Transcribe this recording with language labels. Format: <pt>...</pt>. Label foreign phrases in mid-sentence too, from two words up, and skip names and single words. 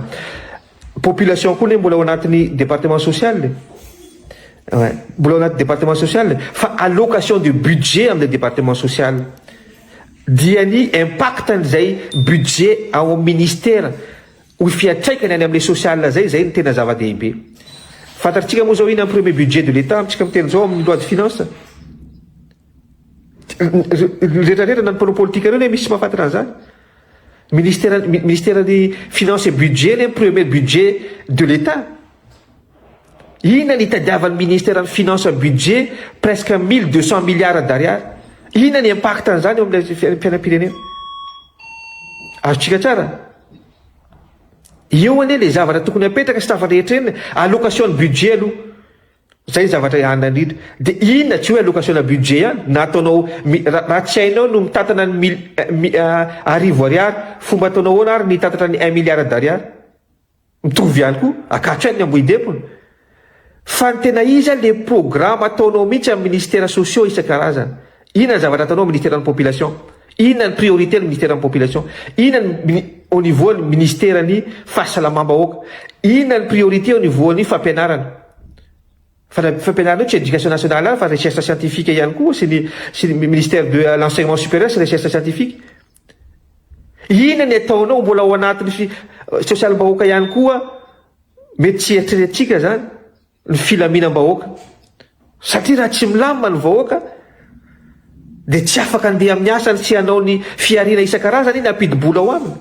<mg>Population koa mbola ao anatin'ny</mg> <fr>département social,</fr> <mg>mbola ao anaty</mg> <fr>département social,</fr> <mg>fa</mg> <fr>allocation de budget</fr> <mg>amin'ny département social dia ny impactan'izay budget ao ministère ho fiatraikany any amin'ilay social zay ny tena zava-dehibe. Fantatritsika moa zao ina ny</mg> <fr>premier budget de l'État</fr> <mg>amintsika miteny zao amin'ny</mg> <fr>loi de finance.</fr> <mg>Rehetrarehetra na ny mpanao politika reo misy mahafantatra an'izany.</mg> <fr>Ministère des finances et budget ny premier budget de l'État.</fr> <mg>Ina ny tadiavan'ny ministère ny</mg> <fr>finance et budget presque 1200 milliards d'ariary.</fr> <mg>Ina ny impact an'izany eo amin'ny fiainam-pirenena? Azotsika tsara. Eo anie le zavatra tokony apetraka sy tafatra rehetra eny,</mg> <fr>allocation budget</fr> <mg>aloha. Zay zavatra ihany indrindra. Dia inona tsy hoe</mg> <fr>allocation budget</fr> <mg>ihany, na ataonao raha tsy hainao no mitantana ny arivo ariary, fomba ataonao ahoana ary ny tantatra ny</mg> <fr>1 milliard d'ariary.</fr> <mg>Mitovy ihany koa, akatso ny amboidepony. Fa ny tena iza le programme ataonao mihitsy amin'ny</mg> <fr>ministères sociaux</fr> <mg>isan-karazany. Inona ny zavatra ataonao amin'ny</mg> <fr>ministère de la population?</fr> <mg>Inona ny priorité ny</mg> <fr>ministère de la population?</fr> <mg>Inona</mg> <fr>au niveau</fr> <mg>ny ministère ny fahasalamam-bahoaka? Inona ny priorité</mg> <fr>au niveau</fr> <mg>ny fampianarana? Fampianarana tsy</mg> <fr>éducation nationale</fr> <mg>fa</mg> <fr>recherche scientifique</fr> <mg>ihany koa sy ny</mg> <fr>ministère de l'enseignement supérieur</fr> <mg>sy</mg> <fr>recherche scientifique.</fr> <mg>Inona ny ataonao mbola ao anatin'ny social-bahoaka ihany koa, mety tsy eritreretintsika zany ny filaminam-bahoaka, satria raha tsy milamina ny vahoaka dia tsy afaka andeha amin'ny asany sy hanao ny fiarina isan-karazany iny ampidi-bola ho aminy.</mg>